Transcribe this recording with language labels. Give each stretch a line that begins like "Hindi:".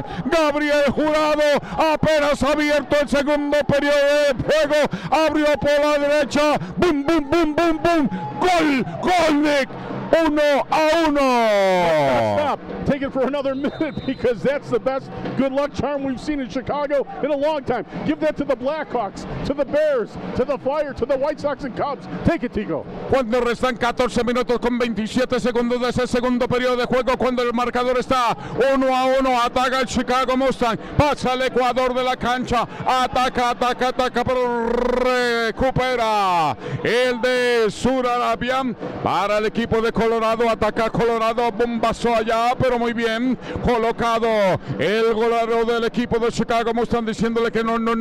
Spanish: Gabriel Jurado apenas abierto el segundo periodo de juego, abrió por la derecha, boom, boom, boom, boom, boom, gol, gol, Nick, 1-1.
English: Stop. Take it for another minute because that's the best good luck charm we've seen in Chicago in a long time. Give that to the Blackhawks, to the Bears, to the Fire, to the White Sox and Cubs. Take it, Tico.
Spanish: Cuando restan 14 minutos con 27 segundos de ese segundo periodo de juego, cuando el marcador está 1-1, ataca el Chicago Mustang, pasa al Ecuador de la cancha, ataca, ataca, ataca, pero recupera el de Surarabia para el equipo de Colorado, ataca Colorado, bombazo allá, pero muy bien colocado el golero del equipo de Chicago Mustang diciéndole que no,